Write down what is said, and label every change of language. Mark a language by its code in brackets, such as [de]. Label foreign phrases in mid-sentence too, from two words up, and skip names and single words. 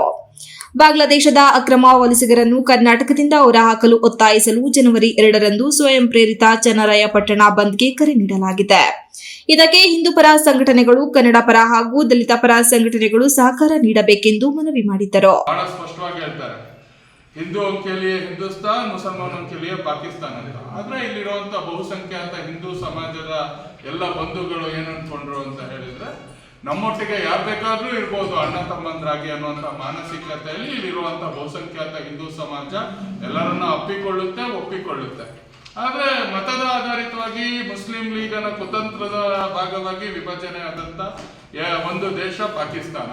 [kn] ಬಾಂಗ್ಲಾದೇಶದ ಅಕ್ರಮ ವಲಸಿಗರನ್ನು ಕರ್ನಾಟಕದಿಂದ ಹೊರಹಾಕಲು ಒತ್ತಾಯಿಸಲು ಜನವರಿ 2ರಂದು ಸ್ವಯಂ ಪ್ರೇರಿತ ಚನ್ನರಾಯಪಟ್ಟಣ ಬಂದ್ಗೆ ಕರೆ ನೀಡಲಾಗಿದೆ. ಇದಕ್ಕೆ ಹಿಂದೂ ಪರ ಸಂಘಟನೆಗಳು, ಕನ್ನಡ ಪರ ಹಾಗೂ ದಲಿತ ಪರ ಸಂಘಟನೆಗಳು ಸಹಕಾರ ನೀಡಬೇಕೆಂದು ಮನವಿ ಮಾಡಿದರು. [hi] ಹಿಂದೂ के लिए हिंदुस्तान, मुसलमानों के लिए पाकिस्तान ಅಂತ. [kn] ಆದ್ರೆ ಇಲ್ಲಿರುವಂತ ಬಹುಸಂಖ್ಯಾತ ಹಿಂದೂ ಸಮಾಜದ ಎಲ್ಲ ಬಂಧುಗಳು ಏನು ಅನ್ಕೊಂಡ್ರು ಅಂತ ಹೇಳಿದ್ರೆ, ನಮ್ಮೊಟ್ಟಿಗೆ ಯಾರು ಬೇಕಾದ್ರೂ ಇರ್ಬೋದು ಅಣ್ಣ ತಮ್ಮಂದ್ರಾಗಿ ಅನ್ನುವಂತ ಮಾನಸಿಕತೆಯಲ್ಲಿ ಇಲ್ಲಿರುವಂತ ಬಹುಸಂಖ್ಯಾತ ಹಿಂದೂ ಸಮಾಜ ಎಲ್ಲರನ್ನ ಒಪ್ಪಿಕೊಳ್ಳುತ್ತೆ. ಆದ್ರೆ ಮತದ ಆಧಾರಿತವಾಗಿ ಮುಸ್ಲಿಂ ಲೀಗನ ಕುತಂತ್ರದ ಭಾಗವಾಗಿ ವಿಭಜನೆ ಆದಂತ ಒಂದು ದೇಶ ಪಾಕಿಸ್ತಾನ.